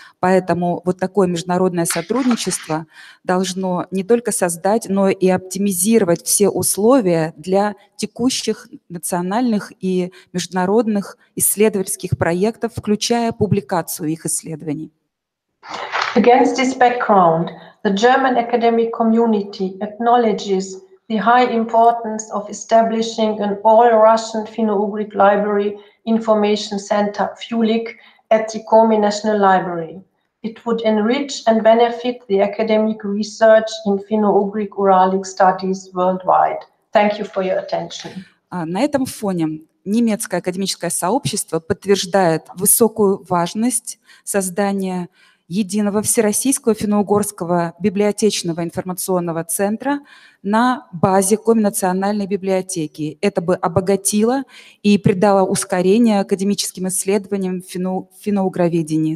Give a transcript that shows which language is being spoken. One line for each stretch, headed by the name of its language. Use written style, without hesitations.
Russian: Поэтому вот такое международное сотрудничество должно не только создать, но и оптимизировать все условия для текущих национальных и международных исследовательских проектов, включая публикацию их исследований.
English: Against this background, the German academic community acknowledges the high importance of establishing an all-Russian Finno-Ugric Library Information Center, FULIC, at the Komi National Library. It would enrich and benefit the academic research in Finno-Ugric Uralic studies worldwide. Thank you for your attention.
Russian: На этом фоне немецкое академическое сообщество подтверждает высокую важность создания единого всероссийского финно-угорского библиотечного информационного центра на базе Коми национальной библиотеки. Это бы обогатило и придало ускорение академическим исследованиям в финно-угроведении.